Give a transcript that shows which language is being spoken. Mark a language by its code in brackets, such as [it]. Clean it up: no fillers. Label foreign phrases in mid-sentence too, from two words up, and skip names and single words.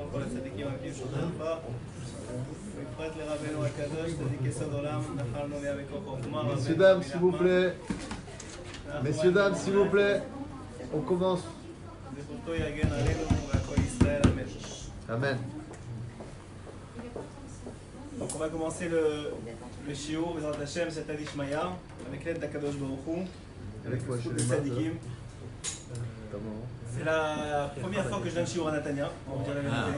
[he] לכל הצדיקים הרבים שומרי הפך, ובפרט לרבנו הקדוש, צדיק יסוד עולם, נחלנו ליה מכוח חוכמה. [fr] Messieurs, dames, s'il vous plaît. Messieurs, dames, s'il vous plaît. On commence. [he] זכותו יגן עלינו והכל ישראל, אמן. Amen. [fr] Donc on va commencer le shiur, [he] בעזרת השם, [fr] cet Adishmaya, avec l'aide d' [he] הקדוש ברוך הוא, [fr] avec tous les tzadikim. C'est la première fois que je donne shiur à Natania, on va dire la vérité.